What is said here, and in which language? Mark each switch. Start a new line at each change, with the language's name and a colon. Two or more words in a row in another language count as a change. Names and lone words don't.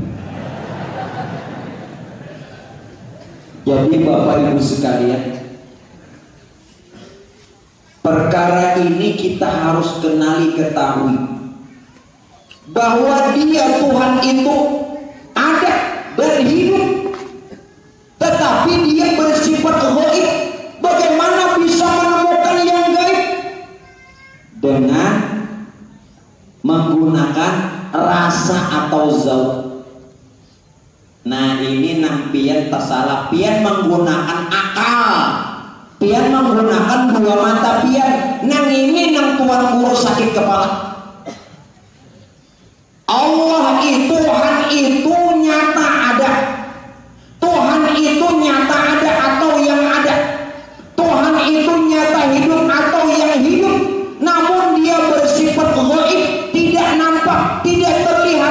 Indonesian: Jadi Bapak Ibu sekalian, perkara ini kita harus kenali, ketahui bahwa Dia Tuhan itu ada dan hidup, tetapi Dia bersifat gaib. Bagaimana bisa menemukan yang gaib? Dengan menggunakan rasa atau zauq.
Banjar: Nah ini nampian tasalah, pian menggunakan akal, pian menggunakan 2 mata pian. Nang ini nang tuan guru sakit kepala.
Indonesian: Allah itu, Tuhan itu nyata ada. Tuhan itu nyata ada atau yang ada. Tuhan itu nyata hidup atau yang hidup. Namun Dia bersifat gaib, tidak nampak, tidak terlihat.